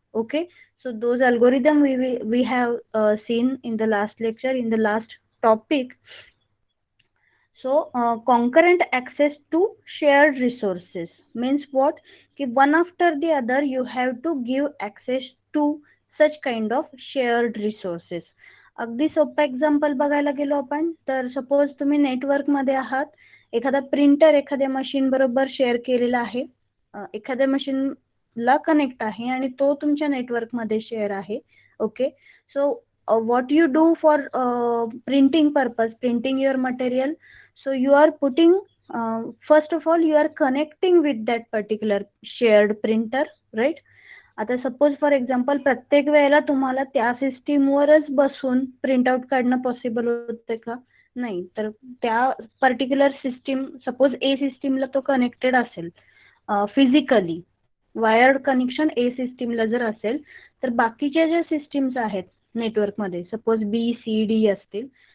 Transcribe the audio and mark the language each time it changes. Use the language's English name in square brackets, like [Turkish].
[English] Okay, so those algorithm we have seen in the last lecture, in the last topic. So concurrent access to shared resources means what? Ki one after the other you have to give access to such kind of shared resources. [Marathi] अगदी सोपं example बघायला गेलो आपण तर suppose तुम्ही network मध्ये आहात, एखादा प्रिंटर एखाद्या मशीन बरोबर शेअर केलेला आहे, एखाद्या मशीनला कनेक्ट आहे आणि तो तुमच्या नेटवर्क मध्ये शेअर आहे. [English] Okay, so what you do for printing purpose, printing your material, so you are putting, first of all you are connecting with that particular shared printer, right? [Marathi] आता सपोज फॉर एक्झाम्पल प्रत्येक वेळेला तुम्हाला त्या सिस्टीमवरच बसून print out काढणं possible होते का? नाही. तर त्या पर्टिक्युलर सिस्टीम, सपोज ए सिस्टीमला तो कनेक्टेड असेल फिजिकली, वायर्ड कनेक्शन ए सिस्टीमला जर असेल, तर बाकीच्या ज्या सिस्टीम्स आहेत नेटवर्कमध्ये, सपोज बी सी डी असतील,